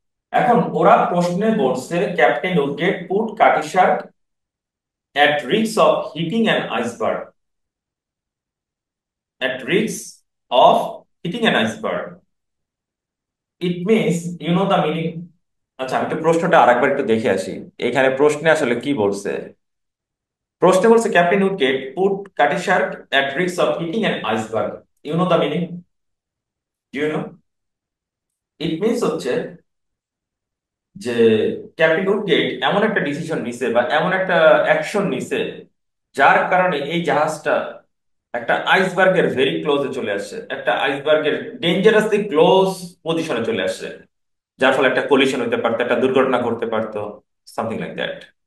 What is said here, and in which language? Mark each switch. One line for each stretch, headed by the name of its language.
Bangla: এখন ওরা প্রশ্নে বলছে captain Woodgate put কাটিসার্ক
English: at risk of hitting an iceberg, at risk of hitting an iceberg, it means you know the meaning।
Bangla: আচ্ছা, আমি একটু প্রশ্নটা আরেকবার একটু দেখে আসি এখানে প্রশ্নে আসলে কি বলছে। প্রশ্নে বলছে ক্যাপ্টেন উডগেট পুট কাটি Shark
English: at risk of hitting an iceberg, you know the meaning, do you know? it means
Bangla: হচ্ছে যে ক্যাপ্টেন উডগেট এমন একটা ডিসিশন নিছে বা এমন একটা অ্যাকশন নিছে যার কারণে এই জাহাজটা একটা আইসবার্গের ভেরি ক্লোজে চলে আসছে, একটা আইসবার্গের ডেঞ্জারাসলি ক্লোজ পজিশনে চলে আসছে, যার ফলে একটা কলিশন হতে পারতো, একটা দুর্ঘটনা ঘটতে পারতো, সামথিং লাইক দ্যাট।